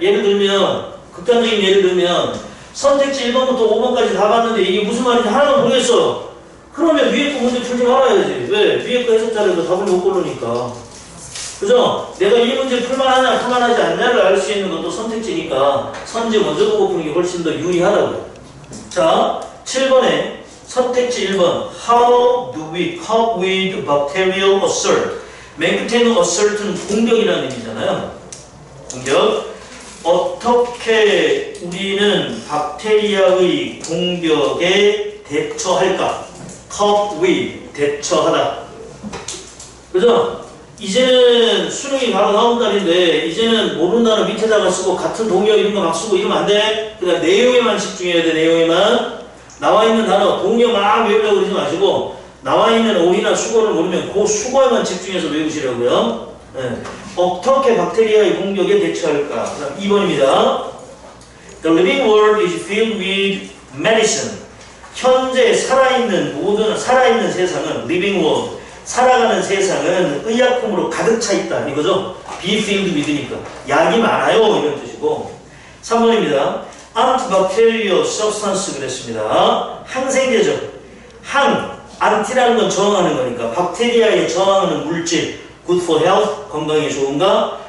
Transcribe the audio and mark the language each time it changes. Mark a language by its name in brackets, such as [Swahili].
[Korean] 예를 들면, 극단적인 예를 들면, 선택지 1번부터 5번까지 다 봤는데, 이게 무슨 말인지 하나도 모르겠어. 그러면 위에 거 문제 풀지 말아야지. 왜? 위에 거 해석자료도 답을 못 고르니까. 그죠? 내가 이 문제 풀만하냐, 풀만하지 않냐를 알 수 있는 것도 선택지니까 선지 먼저 보고 푸는 게 훨씬 더 유리하다고요. 자, 7번에 선택지 1번. [English] How do we cope with bacterial assault? [Korean] 맨 끝에 있는 assault는 공격이라는 의미잖아요. 공격. 어떻게 우리는 박테리아의 공격에 대처할까? cope with, 대처하다. 그죠? 이제는 수능이 바로 다음 달인데 이제는 모르는 단어 밑에다가 쓰고 같은 동력 이런 거 막 쓰고 이러면 안 돼. 그냥 내용에만 집중해야 돼. 내용에만. 나와 있는 단어 동력 막 외우려고 그러지 마시고 나와 있는 어휘나 수거를 모르면 그 수거에만 집중해서 외우시려고요. 네. 어떻게 박테리아의 공격에 대처할까? 2번입니다. [English] The living world is filled with medicine. [Korean] 현재 살아있는 모든 살아있는 세상은 [English] living world, [Korean] 살아가는 세상은 의약품으로 가득 차 있다 이거죠. be filled with니까 약이 많아요 이런 뜻이고. 3번입니다. [English] antibacterial substance [Korean] 그랬습니다. 항생제죠. 안티라는 건 저항하는 거니까 박테리아에 저항하는 물질 [English] good for health [Korean] 건강에 좋은가?